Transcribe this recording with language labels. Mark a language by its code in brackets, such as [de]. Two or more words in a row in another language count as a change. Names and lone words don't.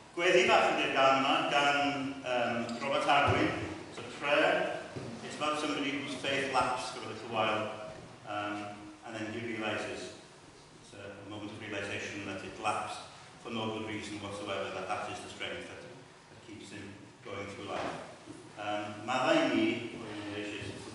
[cy] Gweddi bach ydy'r gan yma, gan Robert Harwin. [en] It's a prayer. It's about somebody whose faith lapsed for a little while, and then he realises, it's a moment of realisation that it lapsed for no good reason whatsoever, that is the strength that keeps him going through life. [cy] Maddau ni, [en] or in English, is